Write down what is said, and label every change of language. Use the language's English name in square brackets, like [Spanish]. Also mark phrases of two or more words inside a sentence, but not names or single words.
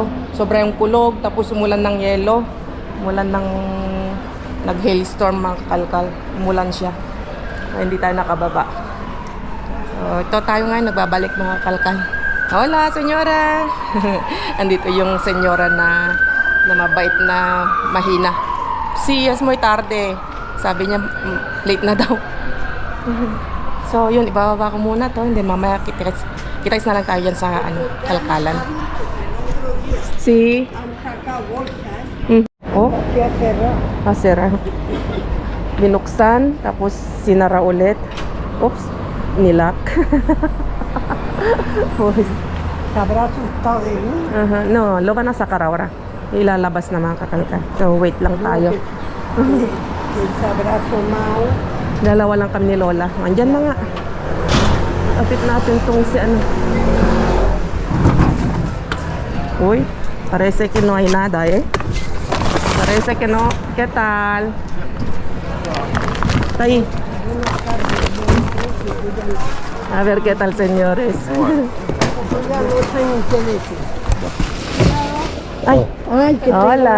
[Filipino] Sobrang kulog, tapos umulan ng yelo. Umulan ng nag-hailstorm, mga kakalkal. Umulan siya. Kaya hindi tayo nakababa. So, ito tayo ngayon, nagbabalik, mga kakalkal. [Spanish] Hola, senyora! [Filipino] Andito yung senyora na mabait na mahina. [Spanish] Si es muy tarde. [Filipino] Sabi niya, late na daw. So, yun, ibababa ko muna to. Hindi, mamaya kita-kits na lang tayo dyan sa kalkalan. Si... Oh? Sira. Binuksan, tapos sinara ulit. Oops, nilak. [Spanish] No, lo van a sacar ahora. [Filipino] Ilalabas na, mga kakalkal. So, wait lang tayo. Dalawa lang kami ni Lola. Andyan na nga. Kapit natin tong si ano. Uy, [Spanish] parece que no hay nada, eh. Parece que no. ¿Qué tal? Ahí. A ver qué tal, señores. Ay, hola.